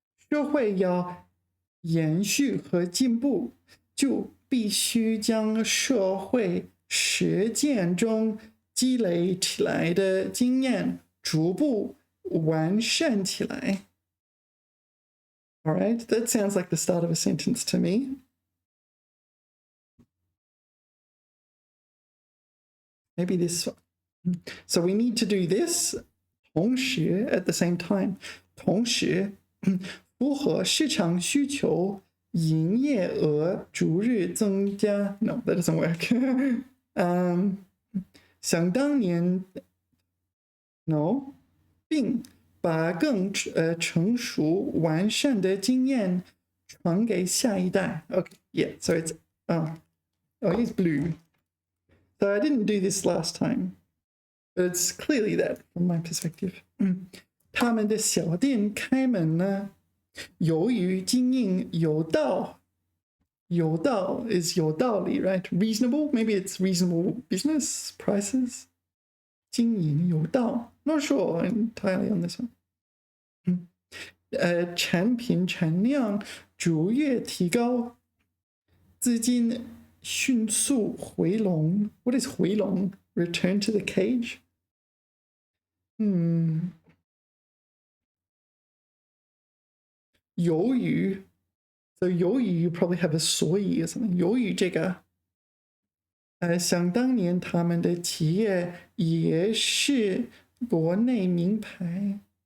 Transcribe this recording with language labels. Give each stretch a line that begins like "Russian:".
Chinese: 社会要延续和进步，就必须将社会实践中积累起来的经验逐步完善起来。
English: All right, that sounds like the start of a sentence to me. Maybe this one. So we need to do this 同时 at the same time.
Chinese: 同时符合市场需求，营业额逐日增加。
English: No, that doesn't work.
Chinese: 想当年 ，
English: no，
Chinese: 并把更成熟完善的经验传给下一代。
English: Okay, yeah. So it's I'll use blue. So I didn't do this last time, but it's clearly that from my perspective.
Chinese: 他们的小店开门了。由于经营有道 is 有道理 right?
English: Reasonable? Maybe it's reasonable business prices. 经营有道 Not sure entirely on this one.
Chinese: 产品产量逐月提高，资金迅速回笼。
English: What is 回笼?Return to the cage? 由于 So 由于 you probably have a 所以 or something.
Chinese: 由于这个想当年他们的企业也是国内名牌。